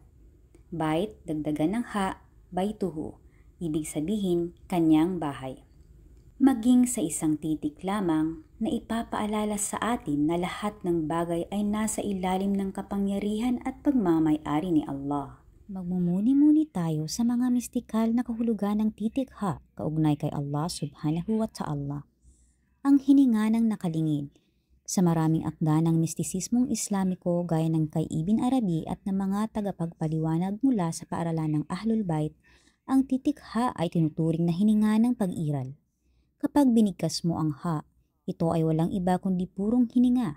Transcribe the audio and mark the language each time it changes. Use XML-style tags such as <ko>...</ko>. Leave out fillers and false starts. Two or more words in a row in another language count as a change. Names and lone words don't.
<tl>Bait, dagdagan ng ha, baituhu, ibig sabihin kanyang bahay. Maging sa isang titik lamang na ipapaalala sa atin na lahat ng bagay ay nasa ilalim ng kapangyarihan at pagmamay-ari ni Allah. Magmumuni-muni tayo sa mga mistikal na kahulugan ng titik ha kaugnay kay Allah</tl> <ar>subhanahu wa ta'ala.</ar> <tl>Ang hininga ng nakalingid. Sa maraming akda ng mistisismong Islamiko gaya ng kay Ibn Arabi at ng mga tagapagpaliwanag mula sa paaralan ng</tl> <ar>Ahlul Bait,</ar> <tl>ang titik ha ay tinuturing na hininga ng pag-iral. Kapag binigkas mo ang ha, ito ay walang iba kundi purong hininga.</tl>